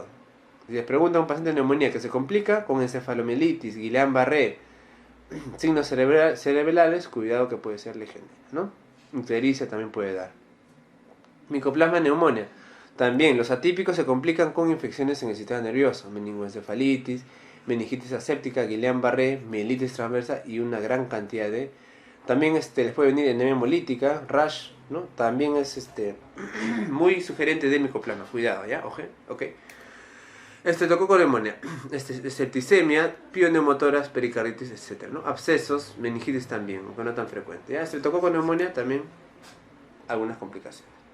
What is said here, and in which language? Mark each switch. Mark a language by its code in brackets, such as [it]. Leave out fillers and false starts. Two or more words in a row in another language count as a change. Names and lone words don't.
[es] Si les pregunta a un paciente de neumonía que se complica con encefalomielitis, Guillain-Barré, signos cerebrales, cuidado que puede ser legionela, ¿no? Ictericia también puede dar. Micoplasma neumonía. También los atípicos se complican con infecciones en el sistema nervioso, meningoencefalitis, meningitis aséptica, Guillain-Barré, mielitis transversa y una gran cantidad de... También les puede venir anemia hemolítica, rash, ¿no? También es muy sugerente de micoplasma, cuidado, ¿ya? Ok. Estreptococo neumonía, septicemia, pioneumotoras, pericarditis, etc., ¿no? Abscesos, meningitis también, aunque no tan frecuente, ¿ya? Estreptococo neumonía también algunas complicaciones.